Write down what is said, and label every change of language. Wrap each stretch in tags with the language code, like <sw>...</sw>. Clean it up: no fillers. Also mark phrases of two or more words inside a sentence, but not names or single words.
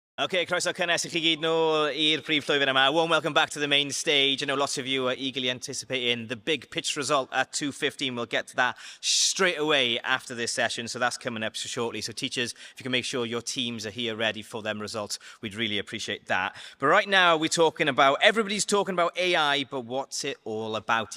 <cy>OK, croeso cynnes I chi gyd nôl i'r prif llwyfan yma.</cy> <en>Warm welcome back to the main stage. I know lots of you are eagerly anticipating the big pitch result at 2:15. We'll get to that straight away after this session, so that's coming up shortly. So teachers, if you can make sure your teams are here ready for them results, we'd really appreciate that. But right now, everybody's talking about AI, but what's it all about?</en>